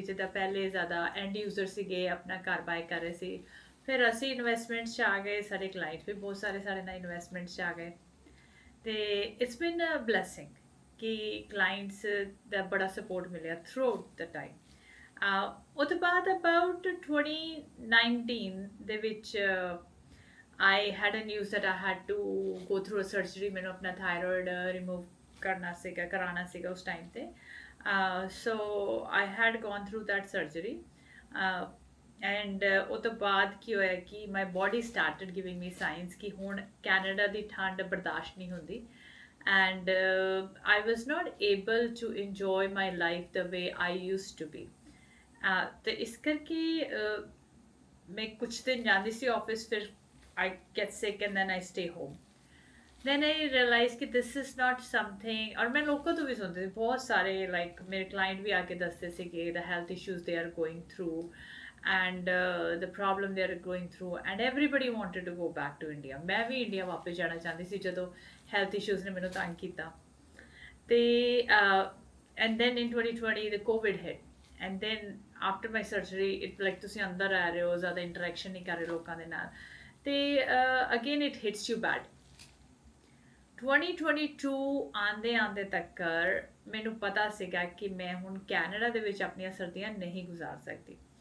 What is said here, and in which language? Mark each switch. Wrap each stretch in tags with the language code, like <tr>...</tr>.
<pa>ਜਿੱਦਾਂ ਪਹਿਲੇ ਜ਼ਿਆਦਾ ਐਂਡ ਯੂਜ਼ਰ ਸੀਗੇ, ਆਪਣਾ ਘਰ ਬਾਏ ਕਰ ਰਹੇ ਸੀ। ਫਿਰ ਅਸੀਂ ਇਨਵੈਸਟਮੈਂਟਸ 'ਚ ਆ ਗਏ, ਸਾਡੇ ਕਲਾਇੰਟ ਵੀ ਬਹੁਤ ਸਾਰੇ ਸਾਡੇ ਨਾਲ ਇਨਵੈਸਟਮੈਂਟਸ 'ਚ ਆ ਗਏ।</pa> <en>ਤੇ it's been a blessing</en> <pa>ਕਿ ਕਲਾਇੰਟਸ ਦਾ ਬੜਾ ਸਪੋਰਟ ਮਿਲਿਆ</pa> <en>Throughout the time.</en> <pa>ਉਹ ਤੋਂ ਬਾਅਦ</pa> <en>about 2019</en> <pa>ਦੇ ਵਿੱਚ</pa> <en>I had a news that I had to go through a surgery।</en> <pa>ਮੈਨੂੰ ਆਪਣਾ ਥਾਇਰੋਇਡ ਰਿਮੂਵ ਕਰਨਾ ਸੀਗਾ, ਕਰਾਉਣਾ ਸੀਗਾ ਉਸ ਟਾਈਮ ਤੇ।</pa> <en>So I had gone through that surgery.</en> <pa>And ਉਹ ਤੋਂ ਬਾਅਦ ਕੀ ਹੋਇਆ ਕਿ</pa> <en>my body started giving me signs</en> <pa>ਕਿ ਹੁਣ ਕੈਨੇਡਾ ਦੀ ਠੰਡ ਬਰਦਾਸ਼ਤ ਨਹੀਂ ਹੁੰਦੀ।</pa> <en>And I was not able to enjoy my life the way I used to be.</en> <pa>ਤੇ ਇਸ ਕਰਕੇ ਮੈਂ ਕੁਛ ਦਿਨ ਜਾਂਦੀ ਸੀ ਆਫਿਸ, ਫਿਰ</pa> <en>I get sick and then I stay home। Then I realized कि this is not something,</en> <hi>और मैं लोगों</hi> <pa>ਤੋਂ ਵੀ ਸੁਣਦੀ ਸੀ ਬਹੁਤ ਸਾਰੇ,</pa> <en>like ਮੇਰੇ client</en> <pa>ਵੀ ਆ ਕੇ ਦੱਸਦੇ ਸੀ ਕਿ</pa> <en>the health issues they are going through and the problem they are going through and everybody wanted to go back to India।</en> <pa>ਮੈਂ ਵੀ ਇੰਡੀਆ ਵਾਪਸ ਜਾਣਾ ਚਾਹੁੰਦੀ ਸੀ ਜਦੋਂ health issues ਨੇ ਮੈਨੂੰ ਤੰਗ ਕੀਤਾ।</pa> <en>ਤੇ and then in 2020 the COVID hit and then after my surgery it like</en> <pa>ਤੁਸੀਂ ਅੰਦਰ ਰਹਿ ਰਹੇ ਹੋ, ਜ਼ਿਆਦਾ ਇੰਟਰੈਕਸ਼ਨ ਨਹੀਂ ਕਰ ਰਹੇ ਲੋਕਾਂ ਦੇ ਨਾਲ। ਤੇ</pa> <en>Again it hits you bad.</en> <pa>2022 ਆਉਂਦੇ ਆਉਂਦੇ ਤੱਕ ਮੈਨੂੰ ਪਤਾ ਸੀਗਾ ਕਿ ਮੈਂ ਹੁਣ ਕੈਨੇਡਾ ਦੇ ਵਿੱਚ ਆਪਣੀਆਂ ਸਰਦੀਆਂ ਨਹੀਂ ਗੁਜ਼ਾਰ ਸਕਦੀ।</pa>